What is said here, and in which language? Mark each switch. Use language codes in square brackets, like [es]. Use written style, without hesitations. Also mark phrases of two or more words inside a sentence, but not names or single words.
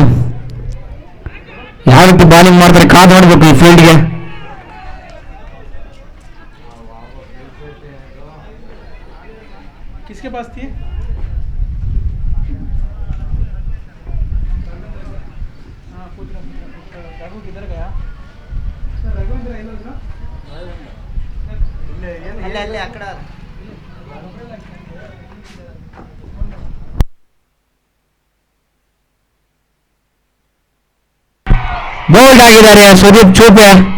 [kn] ಯಾವ ರೀತಿ ಬಾಲಿಂಗ್ ಮಾಡ್ತಾರೆ ಕಾದು ನೋಡ್ಬೇಕು ಈ ಫೀಲ್ಡ್ಗೆ. [hi] किसके पास थी? हाँ पूछ रहा रघु किधर गया? रघुवेंद्र ना [kn] ಅಲ್ಲೇ ಅಲ್ಲೇ ಆ ಕಡೆ ಬೋಲ್ಡ್ ಆಗಿದ್ದಾರೆ ಸುದೀಪ್ ಚೂಪೆ.